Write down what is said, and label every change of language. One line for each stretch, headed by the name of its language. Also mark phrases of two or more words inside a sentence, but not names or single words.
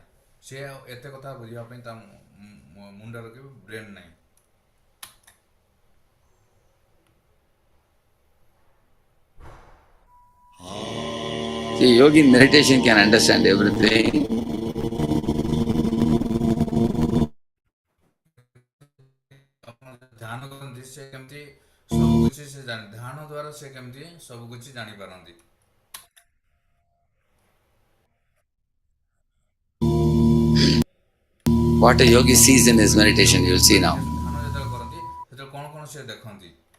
Odia: ସିଏ ଏତେ କଥା ବୁଝିବା ପାଇଁ ତା ମୁଣ୍ଡରେ କେବେ ବ୍ରେନ୍ ନାହିଁ।
English: See, yogi in meditation can understand everything.
Odia: ଧ୍ୟାନ କରନ୍ତି, ସେ କେମିତି ସବୁକିଛି ସେ ଧ୍ୟାନ ଦ୍ୱାରା ସେ କେମିତି ସବୁକିଛି ଜାଣିପାରନ୍ତି।
English: What a yogi sees in his meditation, you will see now.
Odia: ଧ୍ୟାନ ଯେତେବେଳେ କରନ୍ତି ସେତେବେଳେ କ'ଣ କ'ଣ ସେ ଦେଖନ୍ତି?